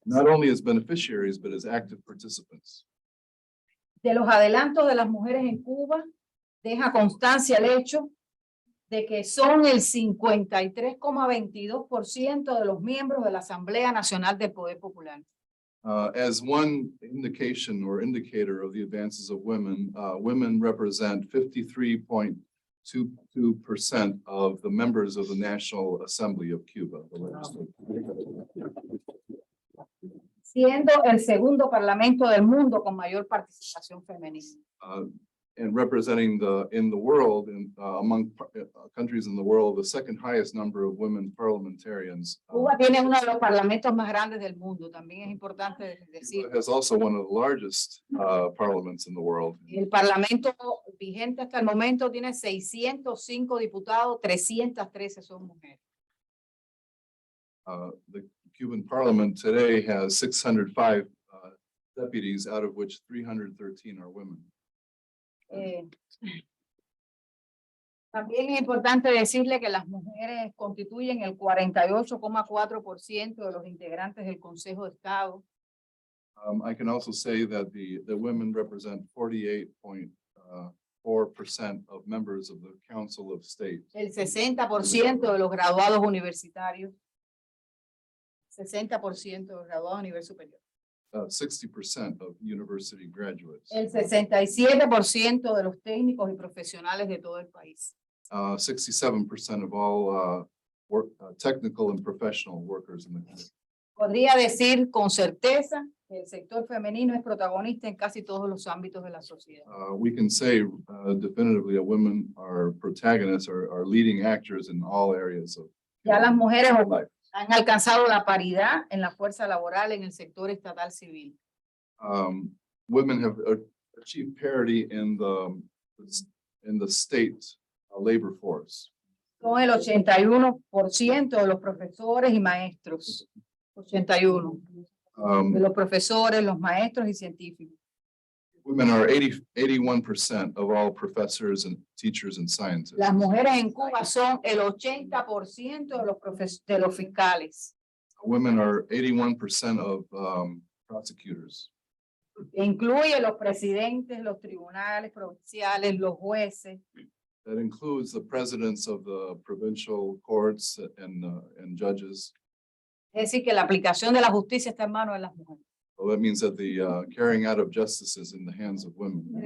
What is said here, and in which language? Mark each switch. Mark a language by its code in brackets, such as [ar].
[en] Not only as beneficiaries, but as active participants. [es] De los adelantos de las mujeres en Cuba, deja constancia el hecho de que son el 53,22% de los miembros de la Asamblea Nacional del Poder Popular. [en] As one indication or indicator of the advances of women, women represent 53.22% of the members of the National Assembly of Cuba, the legislature. [es] Siendo el segundo parlamento del mundo con mayor participación femenina. [en] And representing in the world, among countries in the world, the second highest number of women parliamentarians. [es] Cuba tiene uno de los parlamentos más grandes del mundo, también es importante decir. [en] Cuba has also one of the largest parliaments in the world. [es] El parlamento vigente hasta el momento tiene 605 diputados, 313 son mujeres. [en] The Cuban parliament today has 605 deputies, out of which 313 are women. [es] También es importante decirle que las mujeres constituyen el 48,4% de los integrantes del Consejo de Estado. [en] I can also say that the women represent 48.4% of members of the Council of State. [es] El 60% de los graduados universitarios. 60% de los graduados a nivel superior. [en] 60% of university graduates. [es] El 67% de los técnicos y profesionales de todo el país. [en] 67% of all technical and professional workers in the country. [es] Podría decir con certeza que el sector femenino es protagonista en casi todos los ámbitos de la sociedad. [en] We can say definitively that women are protagonists, are leading actors in all areas of [es] Ya las mujeres [en] life. [es] han alcanzado la paridad en la fuerza laboral en el sector estatal civil. [en] Women have achieved parity in the state labor force. [es] Son el 81% de los profesores y maestros. 81 de los profesores, los maestros y científicos. [en] Women are 81% of all professors and teachers and scientists. [es] Las mujeres en Cuba son el 80% de los fiscales. [en] Women are 81% of prosecutors. [es] Que incluye los presidentes, los tribunales provinciales, los jueces. [en] That includes the presidents of the provincial courts and judges. [es] Es decir, que la aplicación de la justicia está en manos de las mujeres. [en] So that means that the carrying out of justice is in the hands of women.